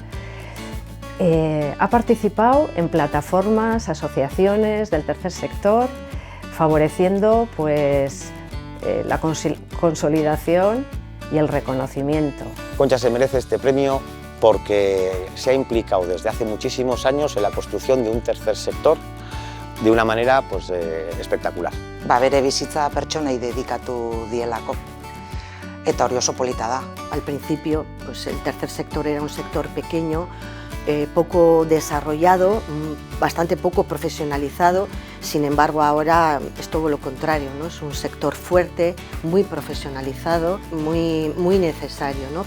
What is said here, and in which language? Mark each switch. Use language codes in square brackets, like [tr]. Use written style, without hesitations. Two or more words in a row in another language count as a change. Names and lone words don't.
[es] Ha participado en plataformas, asociaciones del tercer sector, favoreciendo pues, la consolidación y el reconocimiento. Kontxa se merece este premio porque se ha implicado desde hace muchísimos años en la construcción de un tercer sector de una manera pues, espectacular. [eu] Bere bizitza pertsonei dedikatu dielako, eta hori oso polita da. [es] Al principio pues, el tercer sector era un sector pequeño, poco desarrollado, bastante poco profesionalizado. Sin embargo, ahora es todo lo contrario, ¿no? Es un sector fuerte, muy profesionalizado, muy necesario, ¿no?